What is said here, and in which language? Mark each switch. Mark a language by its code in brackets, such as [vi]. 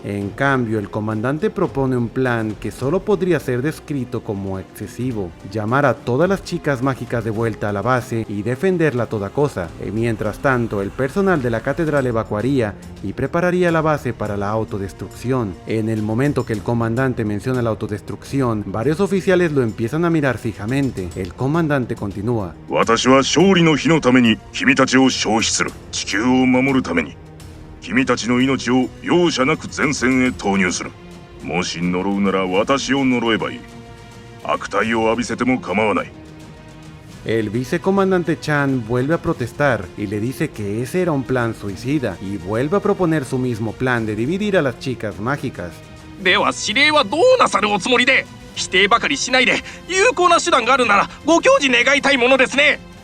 [es] En cambio, el comandante propone un plan que solo podría ser descrito como excesivo: llamar a todas las chicas mágicas de vuelta a la base y defenderla a toda cosa. Mientras tanto, el personal de la catedral evacuaría y prepararía la base para la autodestrucción. En el momento que el comandante menciona la autodestrucción, varios oficiales lo empiezan a mirar fijamente. El comandante continúa: [ja] 私は勝利の日のために君たちを消費する。地球を守るために君たちの命を容赦なく前線へ投入する。もし呪うなら私を呪えばいい。悪態を浴びせても構わない。 [es] El vicecomandante Chan vuelve a protestar y le dice que ese era un plan suicida, y vuelve a proponer su mismo plan de dividir a las chicas mágicas. [ja] では司令はどうなさるおつもりで、否定ばかりしないで有効な手段があるならご教示願いたいものですね。